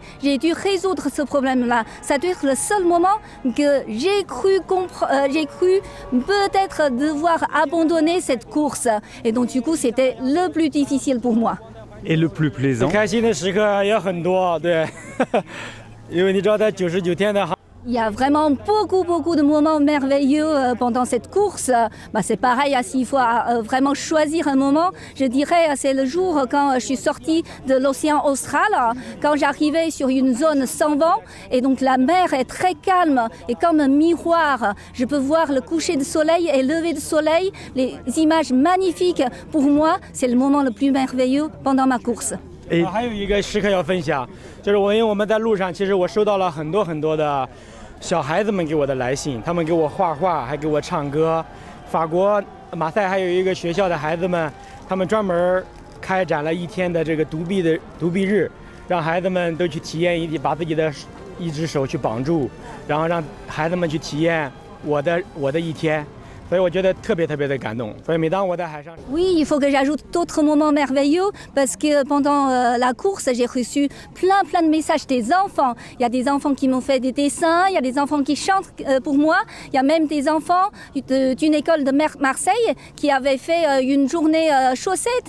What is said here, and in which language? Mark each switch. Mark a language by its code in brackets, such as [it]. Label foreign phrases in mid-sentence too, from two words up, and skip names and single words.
[fr] J'ai dû résoudre ce problème-là. Ça doit être le seul moment que j'ai cru peut-être devoir abandonner cette course. Et donc du coup, c'était le plus difficile pour moi. Et le plus plaisant? [zh] 开心的时刻也很多，对，因为你知道，在99天的航。 [fr] Il y a vraiment beaucoup de moments merveilleux pendant cette course. C'est pareil, s'il faut vraiment choisir un moment, je dirais c'est le jour quand je suis sortie de l'océan Austral, quand j'arrivais sur une zone sans vent, et donc la mer est très calme, et comme un miroir, je peux voir le coucher du soleil et le lever du soleil, les images magnifiques. Pour moi, c'est le moment le plus merveilleux pendant ma course. [zh] 还有一个时刻要分享，就是因为我们在路上，其实我收到了很多的小孩子们给我的来信，他们给我画画，还给我唱歌。法国马赛还有一个学校的孩子们，他们专门开展了1天的这个独臂日，让孩子们都去体验把自己的一只手去绑住，然后让孩子们去体验我的一天。 [fr] Oui, il faut que j'ajoute d'autres moments merveilleux parce que pendant la course, j'ai reçu plein de messages des enfants. Il y a des enfants qui m'ont fait des dessins, il y a des enfants qui chantent pour moi. Il y a même des enfants d'une école de Marseille qui avaient fait une journée chaussette.